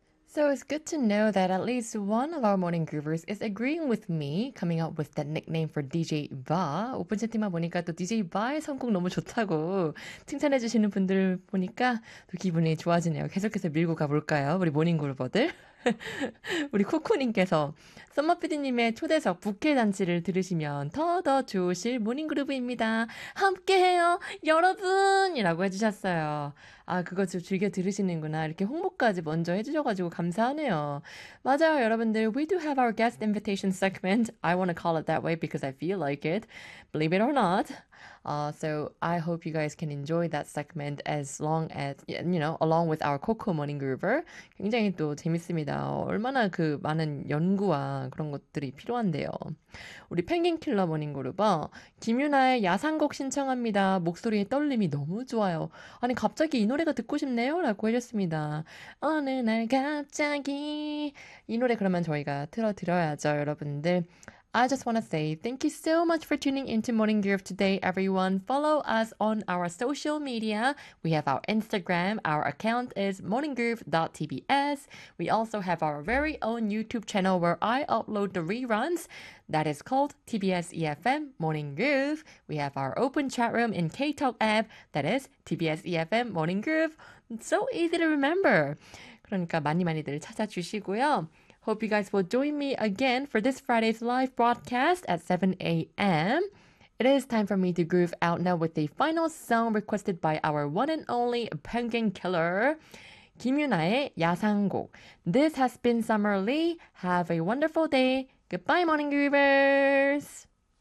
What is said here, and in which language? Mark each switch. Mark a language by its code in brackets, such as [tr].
[en] So it's good to know that at least one of our morning groovers is agreeing with me coming up with the nickname for DJ Va. [ko] 오픈 채팅만 보니까 또 DJ Va의 선곡 너무 좋다고 칭찬해 주시는 분들 보니까 또 기분이 좋아지네요. 계속해서 밀고 가볼까요? 우리 모닝 그루버들. 우리 쿠쿠님께서 썸머 피디님의 초대석 부케 잔치를 들으시면 더더 좋으실 모닝 그루브입니다. 함께해요, 여러분! 이라고 해주셨어요. 아, 그거 즐겨 들으시는구나. 이렇게 홍보까지 먼저 해주셔가지고 감사하네요. 맞아요, 여러분들. [en] We do have our guest invitation segment. I want to call it that way because I feel like it. Believe it or not. So I hope you guys can enjoy that segment as long as, along with our Coco Morning Groover. [ko] 굉장히 또 재밌습니다. 얼마나 그 많은 연구와 그런 것들이 필요한데요. 우리 펭귄 킬러 모닝 그루버, 김윤아의 야상곡 신청합니다. 목소리의 떨림이 너무 좋아요. 아니, 갑자기 이 노래가 듣고 싶네요? 라고 해줬습니다. 어느 날 갑자기. 이 노래 그러면 저희가 틀어드려야죠, 여러분들. [en] I just want to say thank you so much for tuning into Morning Groove today, everyone. Follow us on our social media. We have our Instagram. Our account is morninggroove.tbs. We also have our very own YouTube channel where I upload the reruns. That is called TBS EFM Morning Groove. We have our open chat room in KTalk app. That is TBS EFM Morning Groove. It's so easy to remember. [ko] 그러니까 많이 많이들 찾아주시고요. [en] Hope you guys will join me again for this Friday's live broadcast at 7 a.m. It is time for me to groove out now with a final song requested by our one and only Penguin Killer, 김윤아의 야상곡. This has been Summer Lee. Have a wonderful day. Goodbye, Morning Groovers!